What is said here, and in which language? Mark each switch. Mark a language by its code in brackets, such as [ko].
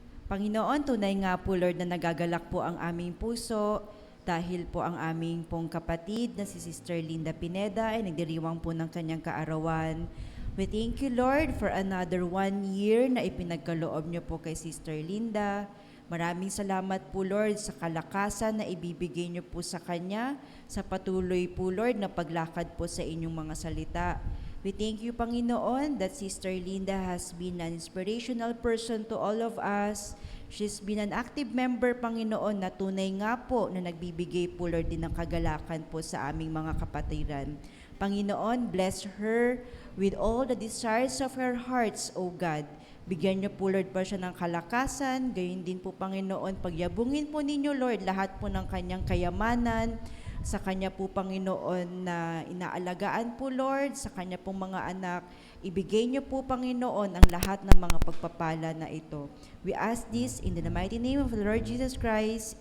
[tl] Panginoon, tunay nga po Lord na nagagalak po ang aming puso dahil po ang aming pong kapatid na si Sister Linda Pineda ay nagdiriwang po ng kanyang kaarawan. [en] We thank you Lord for another 1 year [tl] na ipinagkaloob niyo po kay [en] Sister Linda. [tl] Maraming salamat po Lord sa kalakasan na ibibigay niyo po sa kanya, sa patuloy po Lord na paglakad po sa inyong mga salita. [en] We thank you Panginoon that Sister Linda has been an inspirational person to all of us. She's been an active member [tl] Panginoon na tunay nga po na nagbibigay po Lord din ng kagalakan po sa aming mga kapatiran. [en] Panginoon, bless her with all the desires of her hearts, O God. [tl] Bigyan niyo po, Lord, pa siya ng kalakasan. Gayon din po, Panginoon, pagyabungin po ninyo, Lord, lahat po ng kanyang kayamanan. Sa kanya po, Panginoon, na inaalagaan po, Lord, sa kanya pong mga anak. Ibigay niyo po, Panginoon, ang lahat ng mga pagpapala na ito. [en] We ask this in the mighty name of the Lord Jesus Christ.